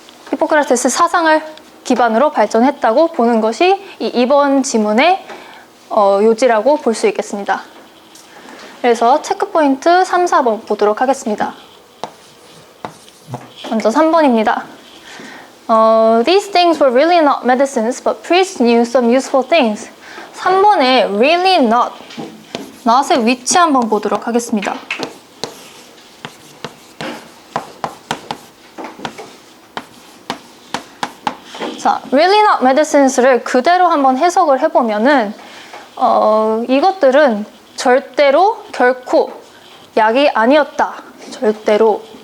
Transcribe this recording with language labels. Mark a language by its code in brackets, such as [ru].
[ko] 히포크라테스 사상을 기반으로 발전했다고 보는 것이 이번 지문의 요지라고 볼 수 있겠습니다. 그래서 체크포인트 3, 4번 보도록 하겠습니다. 먼저 3번입니다. [en] These things were really not medicines, but priests knew some useful things. [ko] 3번에 really not, not의 위치 한번 보도록 하겠습니다. 자, [en] really not medicines [ko] 를 그대로 한번 해석을 해보면은 이것들은 절대로 결코 약이 아니었다. 절대로.